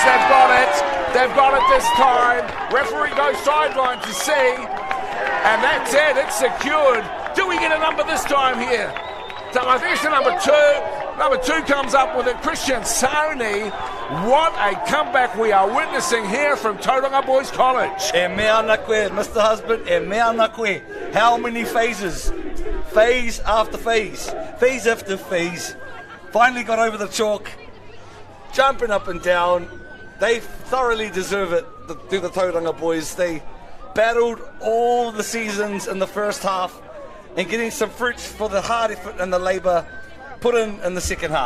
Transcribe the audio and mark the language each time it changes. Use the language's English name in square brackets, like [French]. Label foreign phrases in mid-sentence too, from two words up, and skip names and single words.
[English] They've got it. They've got it this time. Referee goes sideline to see. And that's it. It's secured. Do we get a number this time here? So I think it's the number 2. Number 2 comes up with it. Christian Sony. What a comeback we are witnessing here from Tauranga Boys College. [Māori] E mea na koe, [English] Mr. Husband. [Māori] E mea na koe. [English] How many phases? Phase after phase. Phase after phase. Finally got over the chalk. Jumping up and down. They thoroughly deserve it, the Tauranga boys. They battled all the seasons in the first half and getting some fruits for the hard effort and the labour put in the second half.